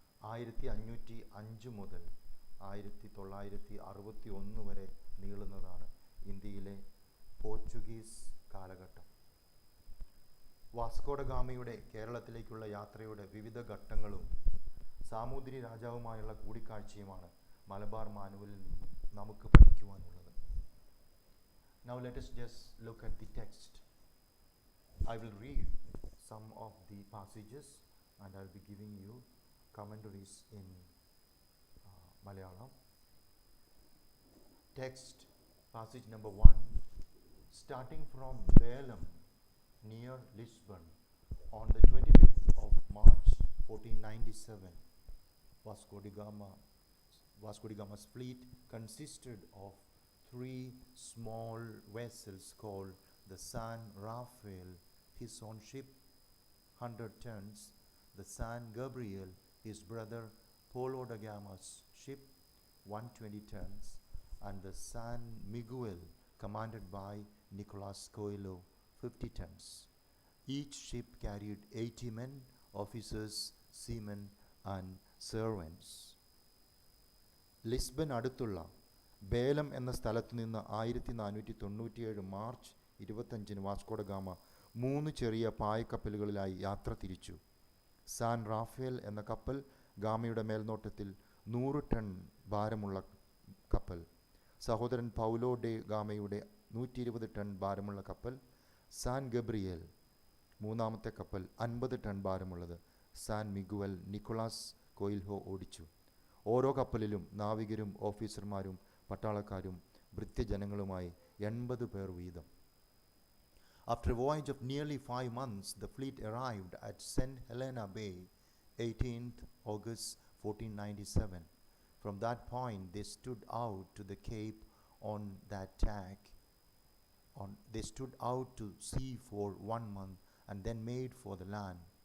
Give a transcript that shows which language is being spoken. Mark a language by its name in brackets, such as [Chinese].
[Malayalam] 1505 മുതൽ 1961 വരെ നീളുന്നതാണ് ഇന്ത്യയിലെ പോർച്ചുഗീസ് കാലഘട്ടം. വാസ്കോ ഡ ഗാമയുടെ കേരളത്തിലേക്കുള്ള യാത്രയുടെ വിവിധ ഘട്ടങ്ങളും സാമൂതിരി രാജാവുമായുള്ള കൂടിക്കാഴ്ചയുമാണ് മലബാർ മാനുവലിൽ നിന്നും നമുക്ക് പഠിക്കുവാനുള്ളത്. [English] Now let us just look at the text. I will read some of the passages and I will be giving you commentaries in Malayalam. Text, passage number 1. Starting from Belem near Lisbon on the 25th of March 1497, Vasco da Gama's fleet consisted of 3 small vessels called the San Rafael, his own ship, 100 tons, the San Gabriel, his brother Polo da Gama's ship, 120 tons, and the San Miguel, commanded by Nicolas Coelho, 50 tons. Each ship carried 80 men, officers, seamen, and servants. [Malayalam] ലിസ്ബൻ അടുത്തുള്ള ബേലം എന്ന സ്ഥലത്ത് നിന്ന് 1497 March 25 Vasco da Gama 3 ചെറിയ പായക്കപ്പലുകളിലായി യാത്ര തിരിച്ചു. San Rafale എന്ന കപ്പൽ ഗാമയുടെ മേൽനോട്ടത്തിൽ 100 ടൺ ഭാരമുള്ള കപ്പൽ. സഹോദരൻ പൗലോ ഡെ ഗാമയുടെ 120 ടൺ ഭാരമുള്ള കപ്പൽ സാൻ ഗബ്രിയേൽ. മൂന്നാമത്തെ കപ്പൽ 50 ടൺ ഭാരമുള്ളത് സാൻ മിഗുവൽ നിക്കോളാസ് കോയിൽഹോ ഓടിച്ചു. ഓരോ കപ്പലിലും നാവികരും ഓഫീസർമാരും പട്ടാളക്കാരും ഭൃത്യജനങ്ങളുമായി 80 പേർ വീതം. [English] After a voyage of nearly 5 months, the fleet arrived at St. Helena Bay, 18th August 1497. From that point, they stood out to the Cape on that tack. They stood out to sea for 1 month and then made for the land.